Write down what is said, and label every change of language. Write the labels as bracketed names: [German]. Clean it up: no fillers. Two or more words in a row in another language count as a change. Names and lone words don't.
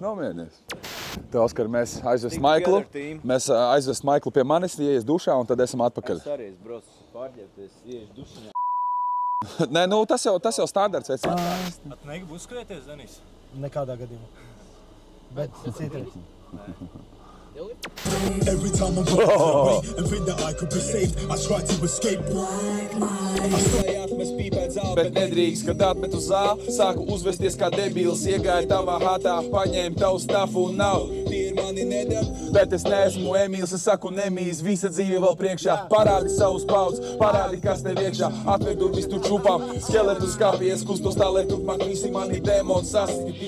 [Latvian] Tā, Oskar, mēs aizvest Maiklu pie manis, ieies dušā un tad esam atpakaļ. Es arī esmu pārģērties, ieiešu dušiņā. Nē, nu tas jau standarts. Tu negribu uzskrēties, Denis? Nekādā gadījumā. Bet citreiz. [English] Every time I'm away and think that I could be saved, I try to escape. [Latvian] Bet nedrīkst, kad atmet uz zāli, sāku uzvesties kā debils, iegāju tavā hatā, paņēmu tavu stafu un nav. Bet es neesmu Emīls, es saku nemīs, visa dzīve vēl priekšā. Parādi savus paudus, parādi, kas tev iekšā. Atver durvis tur čupām, skeletu skāpies, kustos tā, lai turpmāk visi mani demoni sasiti.